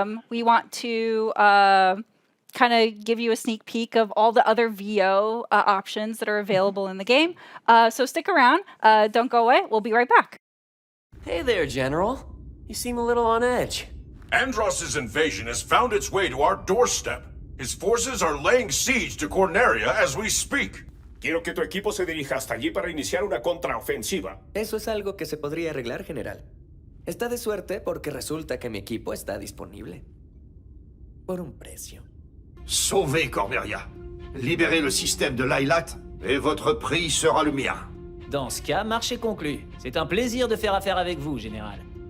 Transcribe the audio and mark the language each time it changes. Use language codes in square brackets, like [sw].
[en] We want to kind of give you a sneak peek of all the other VO options that are available in the game. So stick around. Don't go away. We'll be right back. Hey there, General. You seem a little on edge. Andross's invasion has found its way to our doorstep. His forces are laying siege to Corneria as we speak. [es] Quiero que tu equipo se dirija hasta allí para iniciar una contraofensiva. Eso es algo que se podría arreglar, General. Está de suerte porque resulta que mi equipo está disponible. Por un precio. [fr] Sauvez Corneria. Libérez le système de Lylat et votre prix sera le mien. Dans ce cas, marché conclu. C'est un plaisir de faire affaire avec vous, Général.